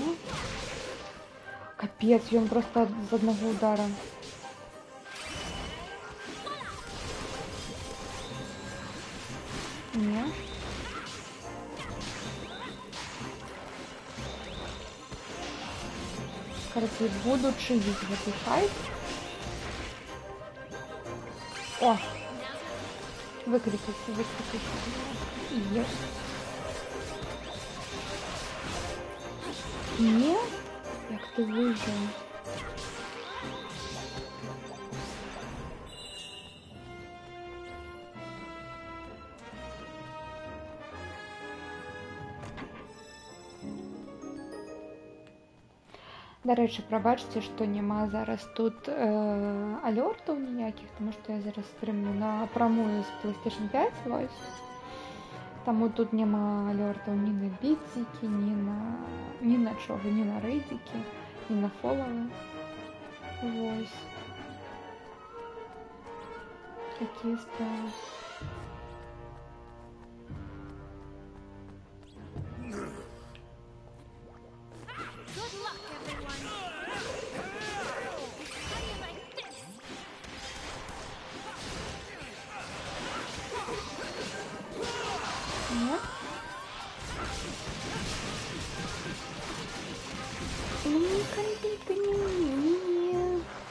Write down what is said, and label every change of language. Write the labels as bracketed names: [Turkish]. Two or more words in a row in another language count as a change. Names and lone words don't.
[Belarusian] Капец, ён проста з аднаго удара. Не. Карацей, буду чыгіць гэты файт. О! [Russian] Выкрикайся, выкрикайся. Есть. Нет? [Belarusian] Як ты выжил? Дарэчы, прабачце, што няма зараз тут алёртаў ніякіх, таму што я зараз стрымлю напрамую з PlayStation 5, вось. Таму тут няма алёртаў ні на бітцікі, ні на чого, ні на рэйдзікі, ні на фолавы. Вось. Такія справы. [English] Good luck, everyone. How do you like this? [Russian] Нет? Не конфетка, не.